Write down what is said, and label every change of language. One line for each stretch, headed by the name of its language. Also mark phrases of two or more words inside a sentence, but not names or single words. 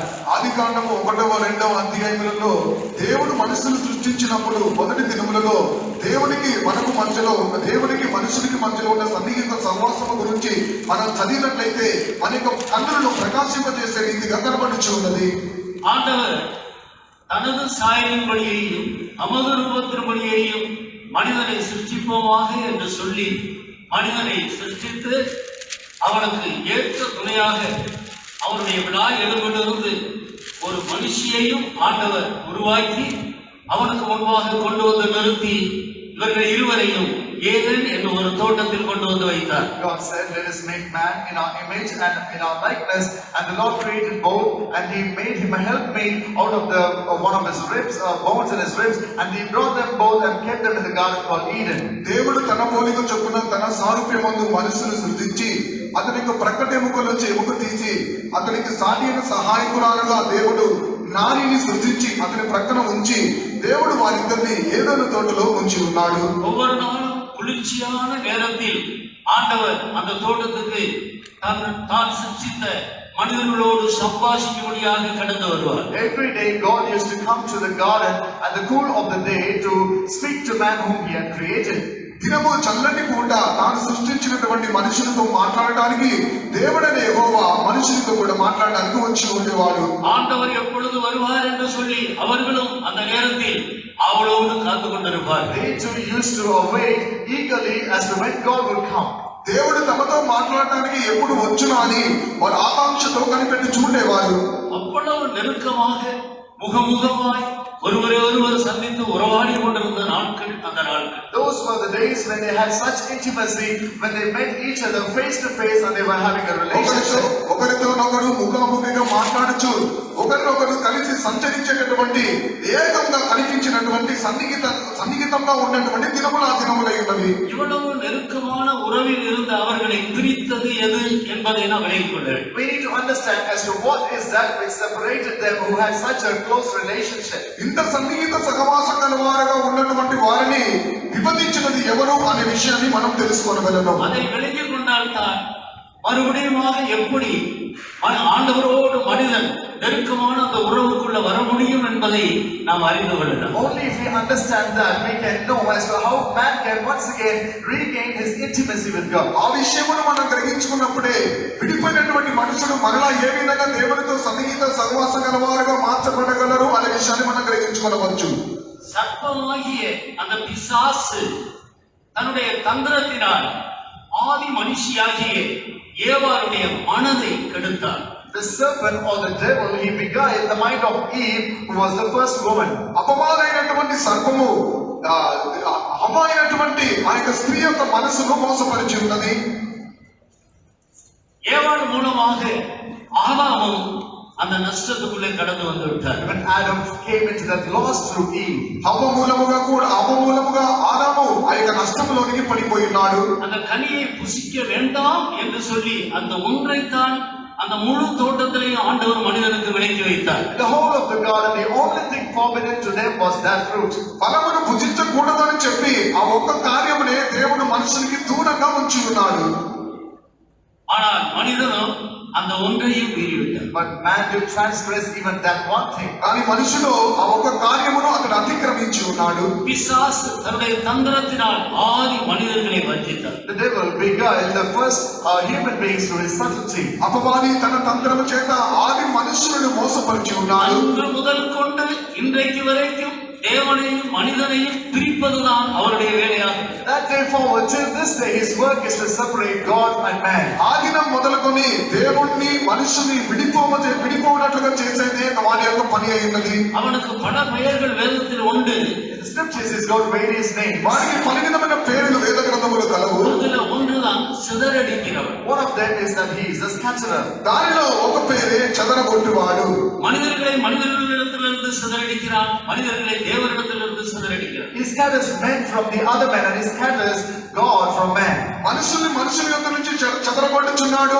Telugu: ఆదికాండము 1-2 అధ్యాయములలో దేవుడు మనుషులను సృష్టించినప్పుడు మొదటి దినములలో దేవునికి మనకు మధ్యలో దేవునికి మనుషునికి మధ్యలో ఉన్న సన్నిహిత సహవాసము గురించి మనం చదివినట్లయితే మన యొక్క కన్నులను ప్రకాశింపజేసే రీతిగా కనబడుచు ఉన్నది.
Tamil: ஆண்டவர் தனது சாயலின்படியையும் நமது ரூபத்தின்படியையும் மனிதனை சிருஷ்டிப்போமாக என்று சொல்லி மனிதனை சிருஷ்டித்து அவனுக்கு ஏற்ற துணையாக அவருடைய விழா எழுப்பிலிருந்து ஒரு மனுஷியையும் ஆண்டவர் உருவாக்கி அவனுக்கு முன்பாக கொண்டு வந்து நிறுத்தி இவர்கள் இருவரையும் ஏதேன் என்ற ஒரு தோட்டத்தில் கொண்டு வந்து வைத்தார்.
English: God said, let us make man in our image and in our likeness, and the Lord created both, and He made him a helpmate out of the one of his ribs, bones in his ribs, and He brought them both and kept them in the garden called Eden.
Telugu: దేవుడు తన పోలిక చొప్పున తన సారూప్యమందు మనుషును సృష్టించి అతనికి ప్రక్కట ఎముకల నుంచి ఎముక తీసి అతనికి సాటిన సహాయకురాలుగా దేవుడు నారిని సృష్టించి అతని ప్రక్కన ఉంచి దేవుడు వారిద్దరిని ఏదైనా తోటలో ఉంచి ఉన్నాడు.
Tamil: ஒவ்வொரு நாளும் குளிர்ச்சியான நேரத்தில் ஆண்டவர் அந்த தோட்டத்துக்கு தான் சிருஷ்டித்த மனிதர்களோடு சம்பாஷிக்கும்படியாக கடந்து வருவார்.
English: Every day God used to come to the garden at the cool of the day to speak to man whom He had created.
Telugu: దినము చల్లటి పూట తాను సృష్టించినటువంటి మనుషులతో మాట్లాడడానికి దేవుడనే యెహోవా మనుషులతో కూడా మాట్లాడడానికి వచ్చి ఉండేవాడు.
Tamil: ஆண்டவர் எப்பொழுது வருவார் என்று சொல்லி அவர்களும் அந்த நேரத்தில் அவளோடு காத்து கொண்டிருப்பார்.
English: They too used to await eagerly as to when God would come.
Telugu: దేవుడు తమతో మాట్లాడడానికి ఎప్పుడు వచ్చునా అని వారు ఆకాంక్షతో కనిపెట్టి చూడేవారు.
Tamil: அவ்வளவு நெருக்கமாக முகமுகமாய் ஒருவரை ஒருவர் சந்தித்து உறவாடி கொண்டிருந்த நாட்கள் அந்த நாட்கள்.
English: Those were the days when they had such intimacy, when they met each other face to face and they were having a relationship.
Telugu: ఒకరితో ఒకరు ముఖాముఖిగా మాట్లాడుచు ఒకరినొకరు కలిసి సంచరించేటటువంటి ఉండేటువంటి ఏకంగా కనిపించినటువంటి సన్నిహితంగా ఉన్నటువంటి దినములు ఆ దినములై ఉన్నవి.
Tamil: இவ்வளவு நெருக்கமான உறவில் இருந்து அவர்களை பிரித்தது எது என்பதை நாம் விளங்கிக் கொள்ள வேண்டும்.
English: We need to understand as to what is that which separated them who had such a close relationship.
Telugu: ఇంత సన్నిహిత సహవాసం గలవారుగా ఉన్నటువంటి వారిని విభజించినది ఎవరు అనే విషయాన్ని మనం తెలుసుకోగలము.
Tamil: அதை விளங்கிக் கொண்டால்தான் மறுபடியுமாக எப்படி ஆண்டவரோடு மனிதன் நெருக்கமான அந்த உறவுக்குள்ள வர முடியும் என்பதை நாம் அறிந்து கொள்ளலாம்.
English: Only if we understand that we can know as to how man can once again regain his intimacy with God.
Telugu: ఆ విషయమును మనం గ్రహించుకున్నప్పుడే విడిపోయినటువంటి మనుషులు మరలా ఏ విధంగా దేవునితో సన్నిహిత సహవాసం గలవారుగా మార్చబడగలరు అనే విషయాన్ని మనం గ్రహించుకోవచ్చు.
Tamil: சர்ப்பமாகிய அந்த பிசாசு தன்னுடைய தந்திரத்தினால் ஆதி மனுஷியாகிய ஏவாளுடைய மனதை கெடுத்தார்.
English: The serpent or the devil, he beguiled the mind of Eve, who was the first woman.
Telugu: అపవాదైనటువంటి సర్పము హవ్వ అయినటువంటి ఆ యొక్క స్త్రీ యొక్క మనసును మోసపరిచి ఉన్నది.
Tamil: ஏவாள் மூலமாக ஆதாமும் அந்த நஷ்டத்துக்குள்ளே கடந்து வந்து விட்டார்.
English: When Adam came into that loss through Eve,
Telugu: హవ్వ మూలముగా ఆదాము ఆ యొక్క నష్టంలోనికి పడిపోయి ఉన్నాడు.
Tamil: அந்த கனியை புசிக்க வேண்டாம் என்று சொல்லி அந்த ஒன்றைத்தான் அந்த முழு தோட்டத்திலேயும் ஆண்டவர் மனிதனுக்கு விலக்கி வைத்தார்.
English: the whole of the garden, the only thing forbidden to them was that fruit.
Telugu: ఫలమును భుజించకూడదని చెప్పి ఆ ఒక్క కార్యమునే దేవుడు మనుషునికి దూరంగా ఉంచి ఉన్నాడు.
Tamil: ஆனால் மனிதனும் அந்த ஒன்றையும் மீறிவிட்டார்.
English: But man did transgress even that one thing.
Telugu: కానీ మనుషుడు ఆ ఒక్క కార్యమును అతడు అతిక్రమించి ఉన్నాడు.
Tamil: பிசாசு தன்னுடைய தந்திரத்தினால் ஆதி மனிதர்களை வஞ்சித்தார்.
English: The devil beguiled the first human beings through his subtlety.
Telugu: అపవాది తన తంత్రము చేత ఆది మనుషులను మోసపరిచి ఉన్నాడు.
Tamil: அன்று முதல் கொண்டு இன்றைக்கு வரைக்கும் தேவனையும் மனிதனையும் பிரிப்பதுதான் அவருடைய வேலையாகும்.
English: That day forward till this day, his work is to separate God and man.
Telugu: ఆ దినం మొదలుకొని దేవుణ్ణి మనుషుని విడిపోవనట్లుగా చేసేదే వారి యొక్క పని అయినది.
Tamil: அவனுக்கு பல பெயர்கள் வேதத்தில் உண்டு.
English: In the scriptures, he's got various names.
Telugu: వారికి పలు విధమైన పేర్లు వేద గ్రంథములు కలవు.
Tamil: அதுல ஒன்றுதான் சிதறடிக்கிறவன்.
English: One of them is that he is a scatterer.
Telugu: దానిలో ఒక పేరే చెదరగొట్టువాడు.
Tamil: மனிதர்களை மனிதர்களிடத்திலிருந்து சிதறடிக்கிறான், மனிதர்களை தேவனிடத்திலிருந்து சிதறடிக்கிறான்.
English: He scatters men from the other men and he scatters God from man.
Telugu: మనుషుల యొక్క నుంచి చెదరగొట్టుచున్నాడు.